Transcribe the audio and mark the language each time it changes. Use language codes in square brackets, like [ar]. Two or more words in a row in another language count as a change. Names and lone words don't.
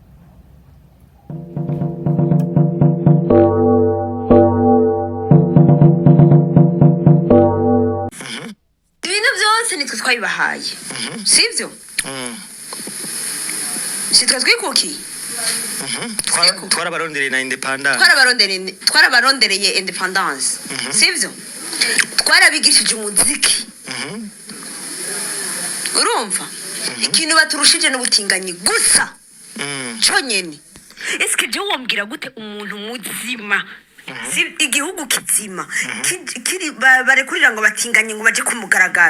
[rn] Ibintu byose nitwe twayibahaye sivyo sitwe twikuki twarabarondereye na independence twarabarondereye independence sivyo twarabigishije umuziki urumva ikintu baturushije n'ubutinganyi gusa cyonyene. Eske je wombwira gute umuntu muzima igihugu kizima kiri barekurira ngo batinganye ngo baje kumugaragaro?